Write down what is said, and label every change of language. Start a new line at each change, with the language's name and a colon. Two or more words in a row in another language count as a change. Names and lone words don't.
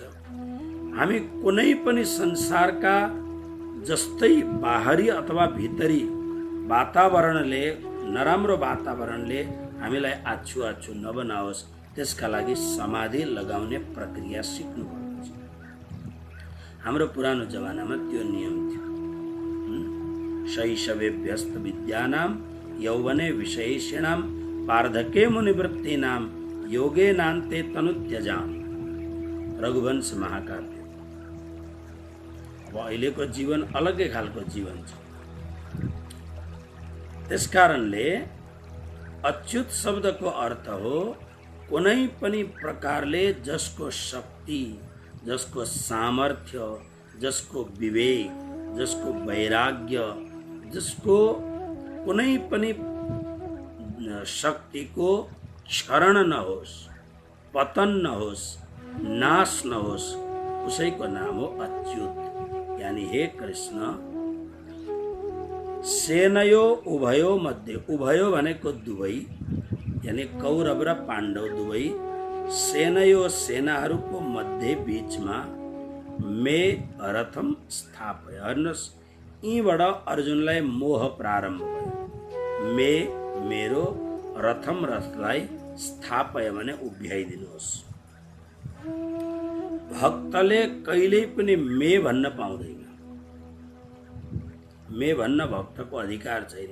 Nepali: हामी कुनै पनि संसारका जस्तै बाहरी अथवा भित्री वातावरणले, नराम्रो वातावरणले हामीलाई आछु नबनाओस्, त्यसका लागि समाधि लगाउने प्रक्रिया सिक्नुपर्दछ। हाम्रो पुरानो जमानामा त्यो नियम थियो।
Sanskrit: शैशवेभ्यस्त विद्यानां यौवने विशेषणां वार्धके मुनिवृत्तीनां योगे नान्ते तनुत्यजाम, रघुवंश महाकाव्य।
Nepali: अब अहिलेको जीवन अलग्गै खालको जीवन छ। त्यसकारणले अच्युत शब्दको अर्थ हो कुनै पनि प्रकारले जसको शक्ति, जसको सामर्थ्य, जसको विवेक, जसको वैराग्य, जसको कुनै पनि शक्तिको क्षरण नहोस्, पतन नहोस्, नाश नहोस्, उसैको नाम हो अच्युत। यानी हे कृष्ण,
Sanskrit: सेनयो उभयो मध्ये,
Nepali: उभयो भनेको दुवै, यानी कौरव र पाण्डव दुवै, सेनयो सेनाहरूको मध्ये बीचमा
Sanskrit: मे रथम स्थापय।
Nepali: हेर्नुहोस्, यहीँबाट अर्जुनलाई मोह प्रारम्भ भयो। मे मेरो, रथम रथलाई, स्थापय भने उभ्याइदिनुहोस्। भक्तले कहिल्यै पनि मे भन्न पाउँदैन। मे भन्न भक्तको अधिकार छैन।